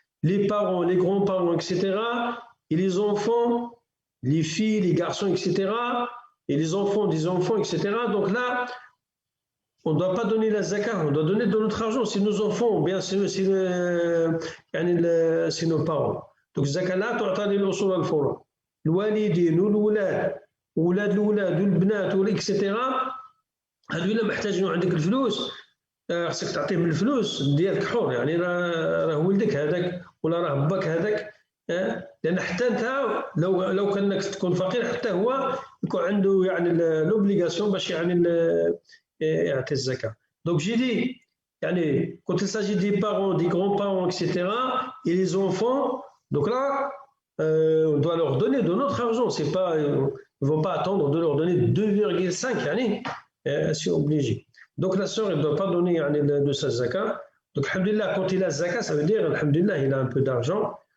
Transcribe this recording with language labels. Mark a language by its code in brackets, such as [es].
[fr] Les parents, les grands-parents, etc. Et les enfants, les filles, les garçons, etc. Et les enfants des enfants, etc. Donc là, on ne doit pas donner la zakat, on doit donner de notre argent. C'est nos enfants, ou bien c'est nos parents. Donc zakat là, [ar] تعطى للأصول والفروع. الوالدين والولاد وولاد الولاد والبنات etc. هذو إلا محتاجين عندك الفلوس خصك تعطيهم الفلوس ديالك حر، راه ولدك هذاك ولا راه باك هذاك، لأن حتى أنت لو كانك تكون فقير حتى هو يكون عنده l'obligation باش يعطي الزكاة. [fr] Donc j'ai dit quand il s'agit des parents, des grands-parents, etc. et les enfants, donc là on doit leur donner de notre argent. C'est pas, ils ne vont pas attendre de leur donner 2,5, c'est obligé. Donc la sœur, elle ne doit pas donner de sa zakat. Donc alhamdulillah, quand il a zakat, ça veut dire alhamdulillah, il a un peu d'argent.